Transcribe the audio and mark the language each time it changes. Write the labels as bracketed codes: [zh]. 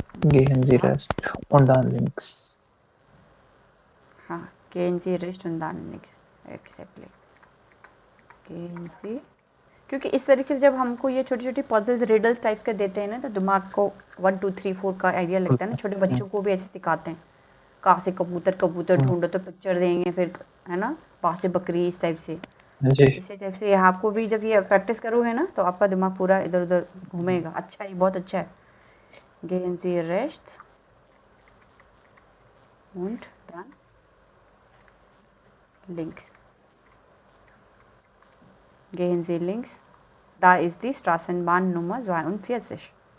[de] Gehen Sie Rest und dann links। [hi] हाँ, [de] gehen Sie rechts und dann links, [en] exactly, [hi] gehen Sie, क्योंकि इस तरीके से जब हमको ये छोटी छोटी पजल्स रिडल्स टाइप के देते हैं ना, तो दिमाग को 1 2 3 4 का आइडिया लगता है ना। छोटे बच्चों को भी ऐसे सिखाते हैं, कहाँ से कबूतर कबूतर ढूंढो तो पिक्चर देंगे, फिर है ना, वहाँ से बकरी, इस टाइप से। इसी टाइप से यहाँ आपको भी जब ये प्रैक्टिस करोगे ना, तो आपका दिमाग पूरा इधर उधर घूमेगा। अच्छा है, बहुत अच्छा है। [de] Gehen Sie rechts und dann links. Gehen Sie links. Da ist die Straßenbahn Nummer 42.